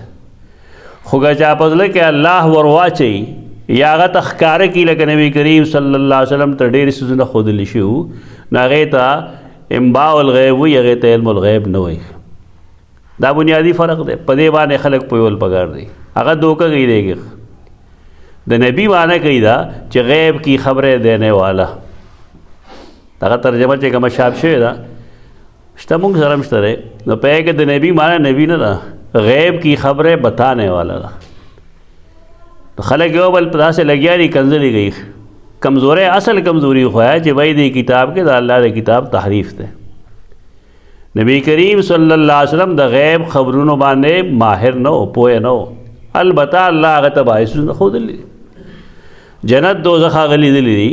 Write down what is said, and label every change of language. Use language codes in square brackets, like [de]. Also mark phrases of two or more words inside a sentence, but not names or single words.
[ps] خو که چا په زړه کې الله ور واچوي یا هغه ته ښکاره کړي، لکه نبي کریم [ar] صلی الله علیه وسلم [ps] ته ډېرې څیزونه ښودلی شي، نو هغې ته [ar] انباء الغیب [ps] وی هغې ته [ar] علم الغیب [ps] نه وایي. دا بنیادی فرق دی. په دې باندې خلک پوهول پکار دی. هغه دوکه کوي دیږي. د نبی معنی کوي دا چې [ur] غیب کی خبریں دینے والا. [ps] دغه ترجمه چې کومه شاپ شوې ده شته موږ سره هم شته دی. نو په هغې کې د نبی معنی نبی نه ده، [ur] غیب کی خبریں بتانے والا [ps] ده. خلک یو بل په داسې لګیا دي کنځلې کوي. کمزوری اصل کمزوری خو چې وایي دې کتاب کې د الله د کتاب تحریف دی. نبی کریم [ar] صلی الله علیه وسلم [ps] د غیب خبرونو باندې ماهر نه و، پوه نه و. البته الله هغه ته باعثونه ښودلي دي، جنت دوزخ هغه لیدلي دي.